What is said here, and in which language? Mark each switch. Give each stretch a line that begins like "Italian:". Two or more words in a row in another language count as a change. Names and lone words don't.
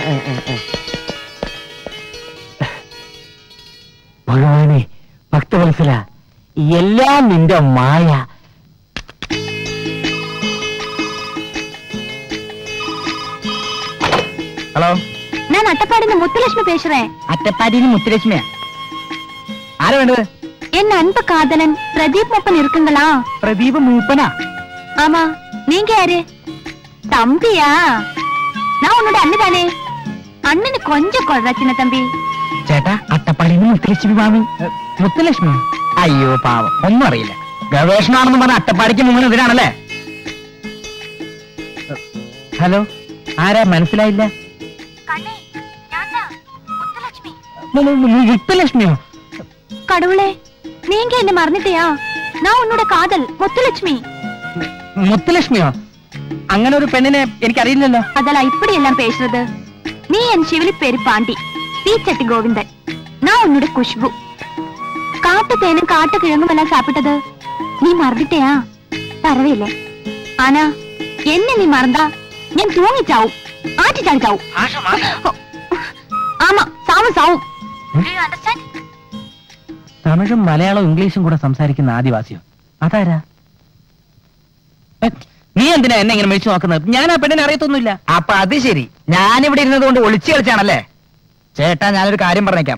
Malayalam: ഭഗവാനെ, ഭക്തവത്സല, എല്ലാം നിന്റെ മായ. ഹലോ, ഞാൻ അട്ടപ്പാടിന്ന് മുത്തുലക്ഷ്മി പേശുറേ. അറ്റപ്പാടിന്ന് മുത്തുലക്ഷ്മിയാ. ആരാ വേണ്ടത്?
Tamil: என் அன்ப காதலன் பிரதீப் மூப்பன் இருக்குங்களா?
Malayalam: പ്രദീപ് മൂപ്പനാ?
Tamil: ஆமா, நீங்க யாரு? தம்பியா? நான் உன்னோட அண்ணதானே. அண்ணனு கொஞ்சம் கொள்றா சின்ன தம்பி.
Malayalam: ചേട്ടാ, അട്ടപ്പാടിന്ന് മുത്തുലക്ഷ്മി മാമി. മുത്തുലക്ഷ്മി? അയ്യോ പാവം, ഒന്നും അറിയില്ല. ഗവേഷണമാണെന്ന് പറഞ്ഞ അട്ടപ്പാടിക്ക് മുങ്ങുന്ന ഇതിനാണല്ലേ? ഹലോ, ആരാ? മനസ്സിലായില്ല. മുത്തുലക്ഷ്മിയോ?
Tamil: கடவுளே, நீங்க என்ன மறந்துட்டியா? நான் உன்னோட காதல் முத்துலட்சுமி. മുത്തുലക്ഷ്മിയോ? അങ്ങനെ ഒരു പെണ്ണിനെ എനിക്കറിയില്ലല്ലോ. அதெல்லாம் இப்படி எல்லாம் பேசுறது. நீ என் சிவிலி பேரு பாண்டி, தீச்சட்டி கோவிந்தன். நான் உன்னோட குஷ்பு. காட்டு தேனும் காட்டு கிழங்கும் எல்லாம் சாப்பிட்டது நீ மறந்துட்டியா? பரவாயில்லை. ஆனா என்ன நீ மறந்தா நான் தூங்கி சாவும், ஆட்டி சாடி சாவும். ஆமா, சாவும் சாவும்.
Malayalam: തമിഴും മലയാളവും ഇംഗ്ലീഷും കൂടെ സംസാരിക്കുന്ന ആദിവാസിയോ? അതാരാ? നീ എന്തിനാ എന്നെ ഇങ്ങനെ മേടിച്ചു നോക്കുന്നത്? ഞാൻ ആ പെണ്ണിനെ അറിയത്തൊന്നുമില്ല. അപ്പൊ അത് ശരി, ഞാനിവിടെ ഇരുന്നത് കൊണ്ട് ഒളിച്ചു കളിച്ചാണല്ലേ? ചേട്ടാ, ഞാനൊരു കാര്യം പറഞ്ഞേക്കാം.